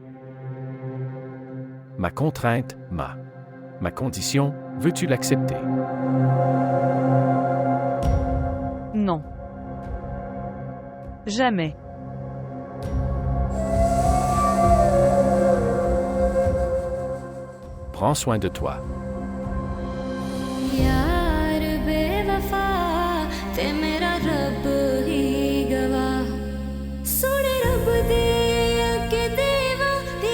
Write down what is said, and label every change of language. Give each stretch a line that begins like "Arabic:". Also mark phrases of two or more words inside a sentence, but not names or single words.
French: Ma contrainte, ma condition, veux-tu l'accepter? Non. Jamais. Prends soin de toi.
Punjabi: ਯਾਰ ਬੇਵਫ਼ਾ ਤੇ ਮੇਰਾ ਰੱਬ ਹੀ ਗਵਾਹ ਸੋਨੇ ਰੱਬ ਦੇ ਕੇ ਦੇਵਾਂ